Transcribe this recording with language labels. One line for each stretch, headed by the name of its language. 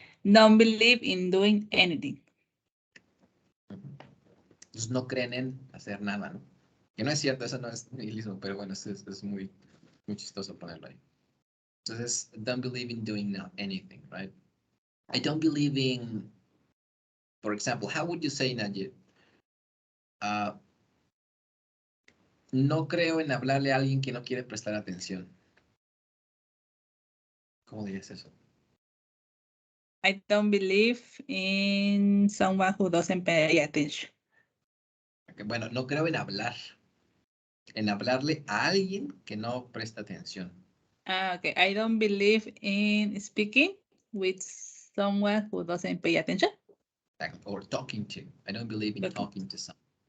English: Don't believe in doing anything.
Spanish: Entonces no creen en hacer nada, ¿no? Que no es cierto, eso no es nihilismo, pero bueno, es muy, muy chistoso ponerlo ahí.
English: Entonces, don't believe in doing anything, right? I don't believe in, for example, how would you say, Nadia?
Spanish: No creo en hablarle a alguien que no quiere prestar atención. ¿Cómo dirías eso?
English: I don't believe in someone who doesn't pay attention.
Spanish: Okay, bueno, no creo en hablarle a alguien que no presta atención.
English: Okay, I don't believe in speaking with someone who doesn't pay attention. Or talking to. I don't believe in talking to someone.